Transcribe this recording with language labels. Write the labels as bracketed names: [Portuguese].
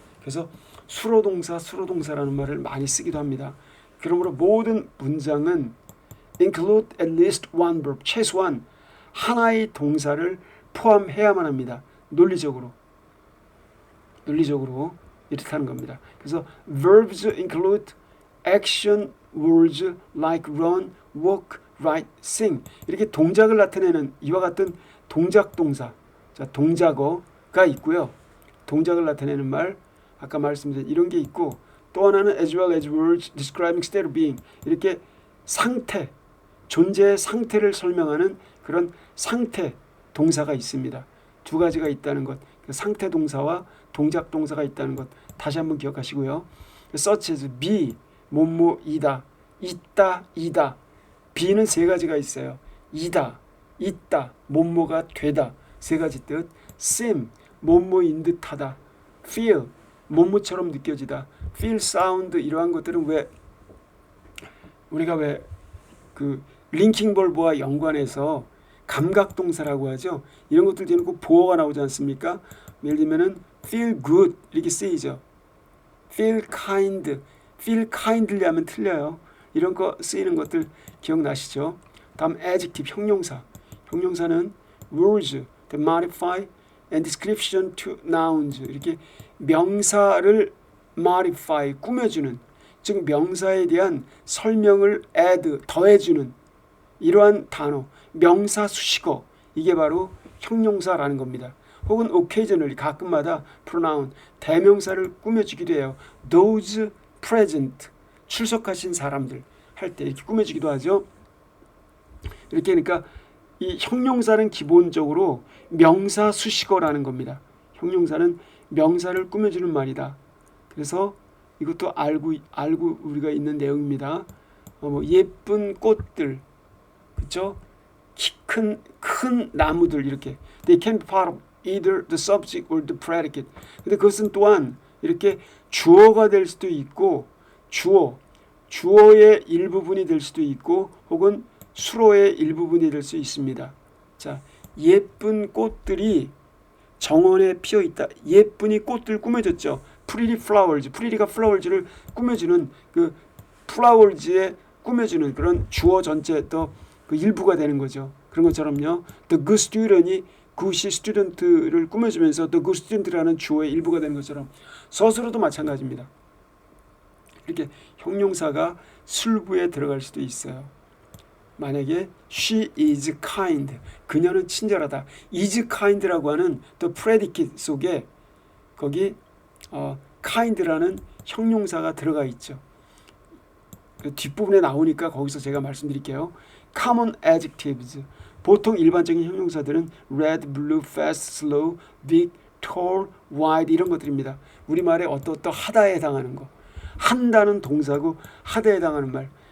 [Korean] 그래서 수로동사라는 말을 많이 쓰기도 합니다. 그러므로 모든 문장은 [English] include at least one verb, [Korean] 최소한 하나의 동사를 포함해야만 합니다. 논리적으로 이렇다는 겁니다. 그래서 [English] verbs include action words like run, walk, write, sing. [Korean] 이렇게 동작을 나타내는 이와 같은 동작동사, 동작어가 있고요. 동작을 나타내는 말, 아까 말씀드린 이런 게 있고 또 하나는 [English] as well as words describing state of being. [Korean] 이렇게 상태, 존재의 상태를 설명하는 그런 상태 동사가 있습니다. 두 가지가 있다는 것. 상태 동사와 동작 동사가 있다는 것 다시 한번 기억하시고요. [English] such as be, [Korean] 뭐뭐이다, 있다, 이다. be는 세 가지가 있어요. 이다, 있다, 뭐뭐가 되다. 세 가지 뜻. seem, 뭐뭐인 듯하다. feel, 뭐뭐처럼 느껴지다. feel, sound 이러한 것들은 우리가 그 링킹 벌브와 연관해서 감각동사라고 하죠. 이런 것들 뒤에는 꼭 보어가 나오지 않습니까? 예를 들면은 [English] feel good [Korean] 이렇게 쓰이죠. [English] feel kindly [Korean] 하면 틀려요. 이런 거 쓰이는 것들 기억나시죠? 다음 [English] adjective, [Korean] 형용사는 [English] words that modify and description to nouns. [Korean] 이렇게 명사를 modify, 꾸며주는, 즉 명사에 대한 설명을 add, 더해주는 이러한 단어, 명사 수식어, 이게 바로 형용사라는 겁니다. 혹은 occasionally, 가끔마다 pronoun, 대명사를 꾸며주기도 해요. [English] those present, [Korean] 출석하신 사람들 할 때 이렇게 꾸며주기도 하죠. 이렇게 그러니까 이 형용사는 기본적으로 명사 수식어라는 겁니다. 형용사는 명사를 꾸며주는 말이다. 그래서 이것도 알고 우리가 있는 내용입니다. 뭐 예쁜 꽃들, 그렇죠? 큰 나무들 이렇게. [English] They can be part of either the subject or the predicate. [Korean] 근데 그것은 또한 이렇게 주어가 될 수도 있고 주어의 일부분이 될 수도 있고 혹은 수로의 일부분이 될 수 있습니다. 자, 예쁜 꽃들이 정원에 피어 있다. 예쁜이 꽃들 꾸며졌죠. [English] Pretty flowers. [Korean] Pretty가 flowers를 꾸며주는 그 flowers에 꾸며주는 그런 주어 전체 또 그 일부가 되는 거죠. 그런 것처럼요. [English] The good student [Korean] 이 good이 student를 꾸며주면서 [English] the good student [Korean] 라는 주어의 일부가 되는 것처럼 서술어도 마찬가지입니다. 이렇게 형용사가 술부에 들어갈 수도 있어요. 만약에 [English] she is kind, [Korean] 그녀는 친절하다. [English] is kind [Korean] 라고 하는 [English] the predicate [Korean] 속에 거기 kind라는 형용사가 들어가 있죠. 그 뒷부분에 나오니까 거기서 제가 말씀드릴게요. [English] common adjectives, [Korean] 보통 일반적인 형용사들은 [English] red, blue, fast, slow, big, tall, wide [Korean] 이런 것들입니다. 우리말에 어떠하다에 해당하는 거. 한다는 동사고 하다에 해당하는 말.